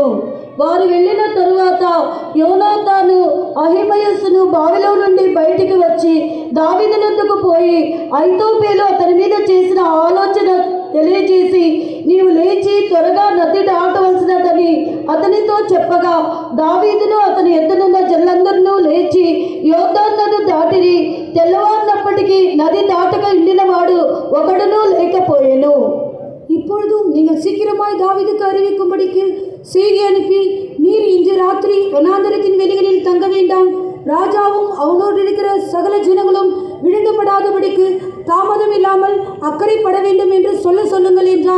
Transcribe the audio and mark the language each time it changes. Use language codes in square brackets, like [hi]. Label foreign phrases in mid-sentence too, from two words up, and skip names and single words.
[te] వారు వెళ్ళిన తరువాత యోనాతాను అహిమయస్సును బావిలో నుండి బయటికి వచ్చి దావీదునొద్దకు పోయి ఐతోపేలు అతని మీద చేసిన ఆలోచన తెలియజేసి, నీవు లేచి త్వరగా నది దాటవలసినదని అతనితో చెప్పగా, దావీదును అతని ఎద్దునున్న జనులందరూ లేచి యోర్దాను నది దాటిరి. తెల్లవారినప్పటికీ నది దాటక ఇండినవాడు ఒకడునూ లేకపోయెను. [ta] இப்பொழுதும் நீங்கள் சீக்கிரமாய் தாவீதுக்கு அறிவிக்கும்படிக்கு செய்தி அனுப்பி, நீர் இன்று ராத்திரி வனாந்தரத்தின் வெளிகளில் தங்க வேண்டாம், ராஜாவும் அவனோடு இருக்கிற சகல ஜனங்களும் விழுங்கப்படாதபடிக்கு தாமதம் இல்லாமல் அக்கறைப்பட வேண்டும் என்று சொல்லுங்கள் என்றான்.